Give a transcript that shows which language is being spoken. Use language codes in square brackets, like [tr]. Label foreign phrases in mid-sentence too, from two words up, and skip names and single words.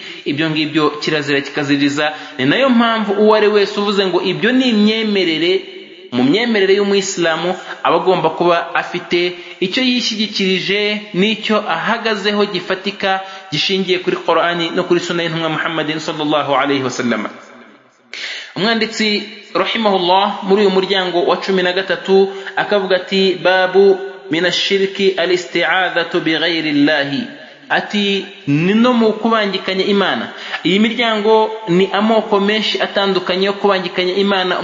[rw] Ibyo ngibyo kirazira kikaziriza. Ni nayo mpamvu uwo ari wese uvuze ngo ibyo ni imyemerere mu myemerere y'umuyisilamu aba agomba kuba afite icyo yishyigikirije n'icyo ahagazeho gifatika gishingiye kuri Qur'ani no kuri Sunna y'intumwa Muhammadin [ar] صلى الله عليه وسلم. [rw] Umwanditsi rahimahullah muri uyu muryango wa 13 akavuga ati [ar] باب من الشرك الاستعاذة بغير الله, [rw] ati nino mu kubangikanya Imana. Iyi miryango ni amoko menshi atandukanye yo kubangikanya Imana.